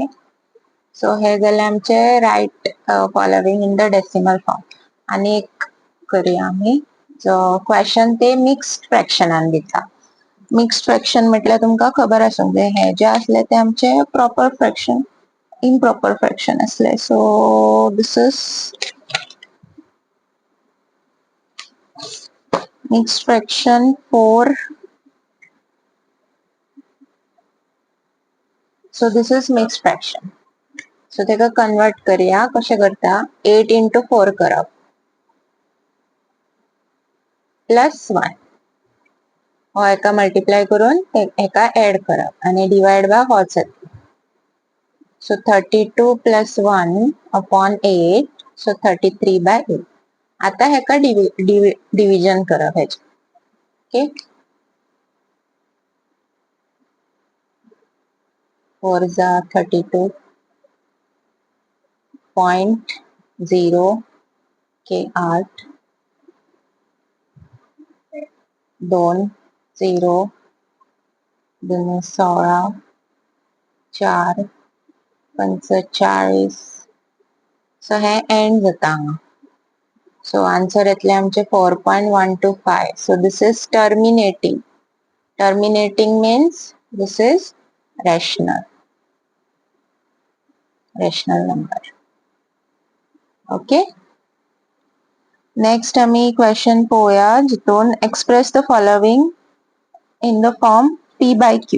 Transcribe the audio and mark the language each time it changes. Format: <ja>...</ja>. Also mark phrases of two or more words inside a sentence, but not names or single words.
<en>So</en> <kok>हे जाले आमचे</kok> <en>right following in the decimal form.</en> <kok>आणि एक करूया आम्ही. सो क्वेश्चन ते</kok> <en>mixed fractionan</en> <kok>दिता.</kok> <en>mixed fraction</en> <kok>म्हटल्यार तुमकां खबर आसूंक जाय हे जे असले ते आमचे</kok> <en>proper fraction improper fraction</en> <kok>असले.</kok> <en>So this is mixed fraction for, so this is mixed fraction.</en> <kok>So तेका कन्वर्ट करूया. कशे करता? 8 into 4 करप प्लस 1 हो एका मल्टिप्लाय करून एका एड करप आणि</kok> <en>divide by</en> <kok>होच येतलो.</kok> <en>So 32 plus 1 upon 8, so 33/8.</en> <kok>आता हेका डिव्हिजन करप हेचे. ओके. 4 जा 32.0 के 8 2 0 2 16 4 45. सो हे एंड जाता हांगा.</kok> <en>so answer</en> <kok>येतले आमचे 4.125.</kok> <en>So this is terminating. Terminating means this is rational number. Okay. Next</en> <kok>आम्ही क्वेश्चन पोया जितून</kok> <en>express the following in the form P by Q.</en>